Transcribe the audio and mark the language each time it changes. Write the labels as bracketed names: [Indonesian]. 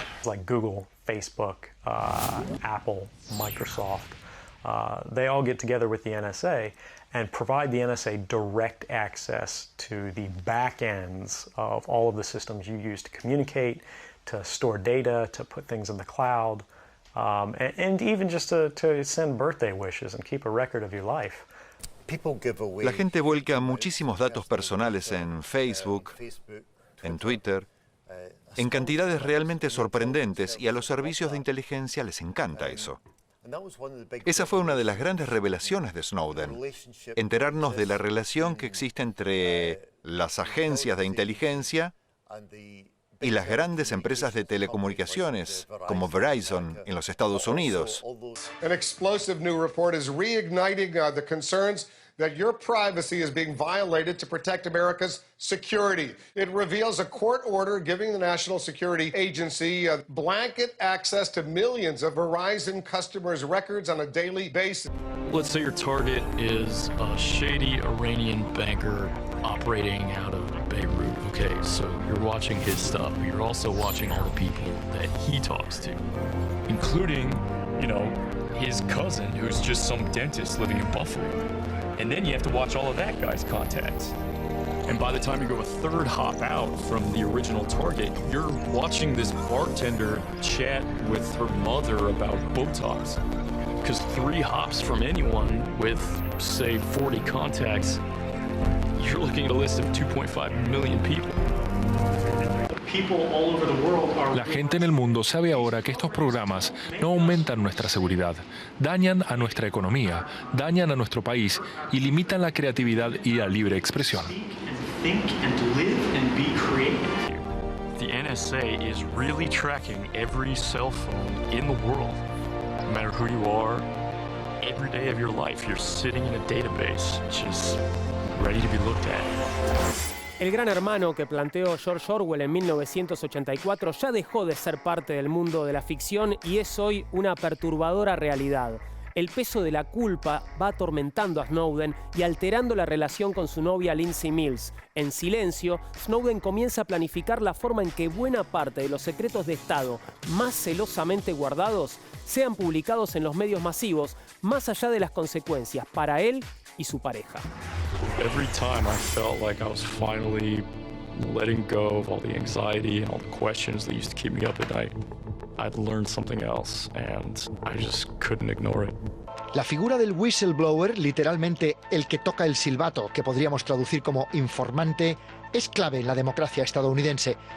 [English] Like Google, Facebook, Apple, Microsoft, they all get together with the NSA and provide the NSA direct access to the back ends of all of the systems you use to communicate, to store data, to put things in the cloud. And even just to send birthday wishes and keep a record of your life. [Spanish] La gente vuelca muchísimos datos personales en Facebook, en Twitter, en cantidades realmente sorprendentes, y a los servicios de inteligencia les encanta eso. Esa fue una de las grandes revelaciones de Snowden, enterarnos de la relación que existe entre las agencias de inteligencia y las grandes empresas de telecomunicaciones, como Verizon en los Estados Unidos. [English] An explosive new report is reigniting the concerns that your privacy is being violated to protect America's security. It reveals a court order giving the National Security Agency blanket access to millions of Verizon customers' records on a daily basis. Let's say your target is a shady Iranian banker operating out of Beirut. Okay, so you're watching his stuff, but you're also watching all the people that he talks to, including, you know, his cousin who's just some dentist living in Buffalo. And then you have to watch all of that guy's contacts. And by the time you go a third hop out from the original target, you're watching this bartender chat with her mother about Botox. Because 3 hops from anyone with, say, 40 contacts, you're looking at a list of 2.5 million people. [Spanish] La gente en el mundo sabe ahora que estos programas no aumentan nuestra seguridad, dañan a nuestra economía, dañan a nuestro país y limitan la creatividad y la libre expresión. [English] The NSA is really tracking every cell phone in the world. No matter who you are, every day of your life, you're sitting in a database, just ready to be looked at. [Spanish] El gran hermano que planteó George Orwell en 1984 ya dejó de ser parte del mundo de la ficción y es hoy una perturbadora realidad. El peso de la culpa va atormentando a Snowden y alterando la relación con su novia Lindsay Mills. En silencio, Snowden comienza a planificar la forma en que buena parte de los secretos de Estado más celosamente guardados sean publicados en los medios masivos, más allá de las consecuencias para él y su pareja. [English] Every time I felt like I was finally letting go of all the anxiety and all the questions that used to keep me up at night, I'd learned something else, and I just couldn't ignore it. [Spanish] La figura del whistleblower, literalmente el que toca el silbato, que podríamos traducir como informante, es clave en la democracia estadounidense.